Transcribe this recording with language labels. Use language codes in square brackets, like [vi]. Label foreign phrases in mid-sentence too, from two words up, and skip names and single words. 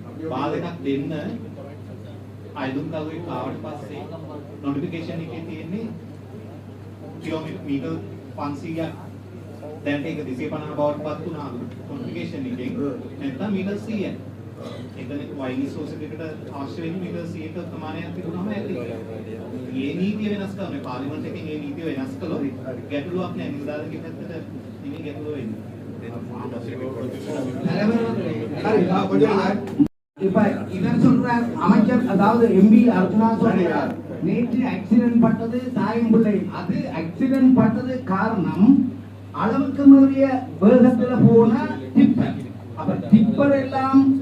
[si] වාල් එකක් දෙන්න අයදුම් කරුවේ ආවට පස්සේ නොටිෆිකේෂන් එකේ තියෙන්නේ කිලෝමීටර් 500ක් දැන් ඒක 250 බවට පත් වුණා නොටිෆිකේෂන් එකෙන් නැත්නම් මීටර් 100ක්. එතන [en] wine stores [si] එකකට අවශ්‍ය වෙන්නේ මීටර් 100ක ප්‍රමාණයක් තිබුණාම ඇති. මේ නීතිය වෙනස් කරනවා. පාර්ලිමේන්තු එකෙන් මේ නීතිය වෙනස් කළොත් ගැටලුවක් නෑ. නිලධාරිගේ පැත්තට නෙමෙයි ගැටලුව වෙන්නේ. [ta] இப்ப இவர் சொல்றார் அமைச்சர் அதாவது எம்பி அர்ஜுனா சொல்றார் நேற்று ஆக்சிடென்ட் பட்டது தாயம்பிள்ளை அது ஆக்சிடென்ட் பட்டது காரணம் அளவுக்கு மீறிய வேகத்துல போன டிப்பர் அப்ப டிப்பர் எல்லாம்